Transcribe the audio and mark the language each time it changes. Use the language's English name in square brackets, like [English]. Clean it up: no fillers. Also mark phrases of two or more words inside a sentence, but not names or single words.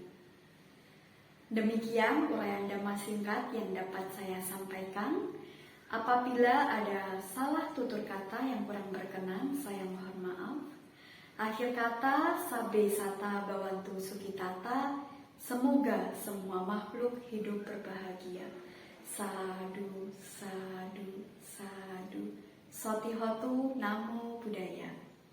[Indonesian] Demikian uraian Dhamma singkat yang dapat saya sampaikan. Apabila ada salah tutur kata yang kurang berkenan, saya mohon maaf. Akhir kata, [Pali] Sabbe Sata Bhavantu Sukhitata, [Indonesian] semoga semua makhluk hidup berbahagia. [Pali] Sadu, sadu, sadu. Sotihotu Namo Buddhaya.